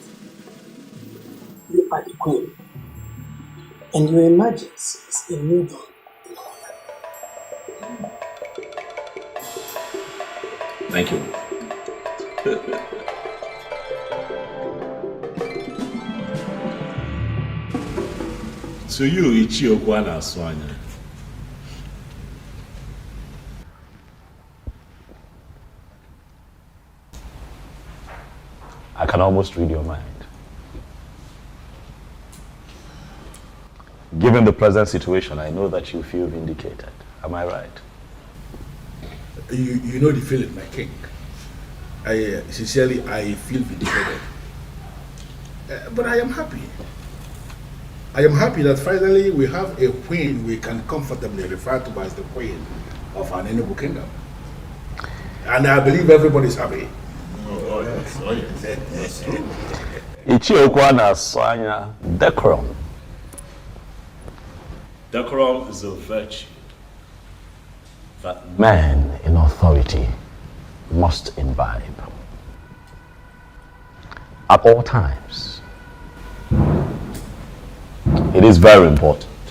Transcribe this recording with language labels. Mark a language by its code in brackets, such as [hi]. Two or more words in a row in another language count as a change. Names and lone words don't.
[en] You are the queen, and your emergence is a new dawn. Thank you. So you, [ig] Ichiokwu na-asụ anya. [en] I can almost read your mind. Given the present situation, I know that you feel vindicated. Am I right? You know the feeling, my king. I sincerely feel vindicated. But I am happy. I am happy that finally we have a queen we can comfortably refer to as the queen of an Enugu kingdom. And I believe everybody is happy. Oh, yes. Oh, yes. [ig] Ichiokwu na-asụ anya, [en] decorum. Decorum is a virtue that Man in authority must imbibe. At all times. It is very important.